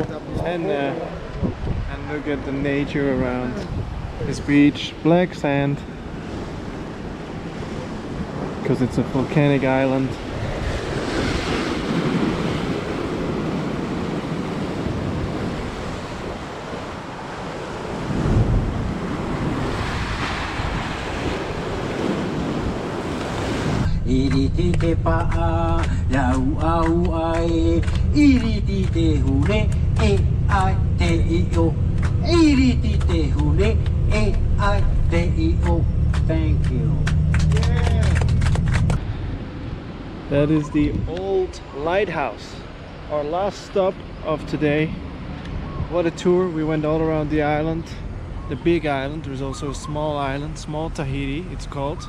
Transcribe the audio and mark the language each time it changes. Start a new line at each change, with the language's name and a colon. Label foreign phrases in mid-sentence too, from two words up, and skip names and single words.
English: And look at the nature around this beach. Black sand. Because it's a volcanic island.
Tahitian: Iriti te pa'a, lau au ai. Iriti te hune, e ai te i'o. Iriti te hune, e ai te i'o.
English: Thank you. That is the old lighthouse. Our last stop of today. What a tour. We went all around the island. The big island. There's also a small island, small Tahiti it's called.